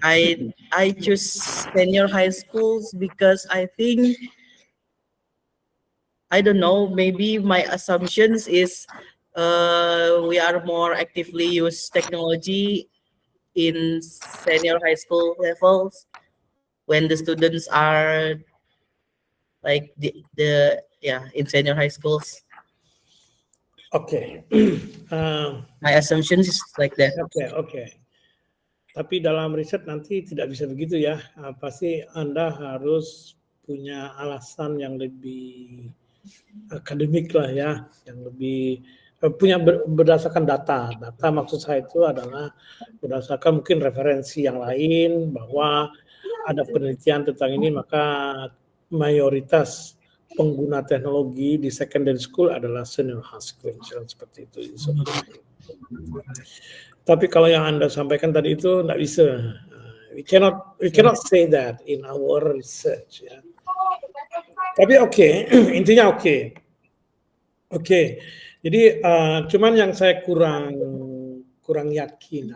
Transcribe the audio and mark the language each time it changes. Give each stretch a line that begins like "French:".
English: I choose senior high schools because I think, I don't know, maybe my assumptions is we are more actively use technology in senior high school levels when the students are like the in senior high schools. Okay. My assumptions is like that. Okay.
Indonesian: Tapi dalam riset nanti tidak bisa begitu ya. Pasti Anda harus punya alasan yang lebih akademik lah ya, yang lebih punya berdasarkan data. Data maksud saya itu adalah berdasarkan mungkin referensi yang lain, bahwa ada penelitian tentang ini, maka mayoritas pengguna teknologi di secondary school adalah senior high school, seperti itu. Tapi kalau yang Anda sampaikan tadi itu nggak bisa.
English: We cannot say that in our research. Ya.
Indonesian: Tapi intinya oke. Jadi cuman yang saya kurang yakin.